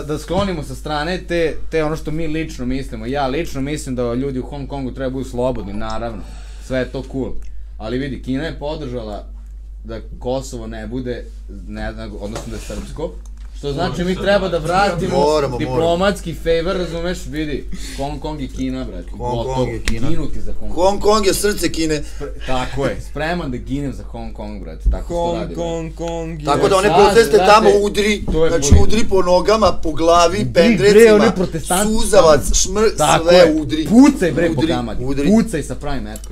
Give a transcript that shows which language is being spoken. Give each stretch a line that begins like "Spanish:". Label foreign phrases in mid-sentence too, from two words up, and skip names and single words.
Serbian: da sklonimo sa strane te ono što mi lično mislimo. Ja lično mislim da ljudi u Hong Kongu treba budu slobodni, naravno. Sve je to cool. Ali vidi, Kina je podržala da Kosovo ne bude, odnosno da je srpsko. Što znači mi treba da vratimo Moramo. diplomatski favor, razumeš, vidi, Hong Kong i Kina, brate. Hong Kong je Kina. Ginuti za Hong Kong. Hong Kong je srce Kine. Tako je, spreman da ginem za Hong Kong, brate, tako se to radi, brate. Kong, Tako da one sad, proteste brate, tamo udri, to je znači bolje. udri po nogama, po glavi, bre, pendrecima, one protestanti suzavac, Tako sve je, udri. pucaj bre po Udri, gamadi, udri. pucaj sa pravim metkom.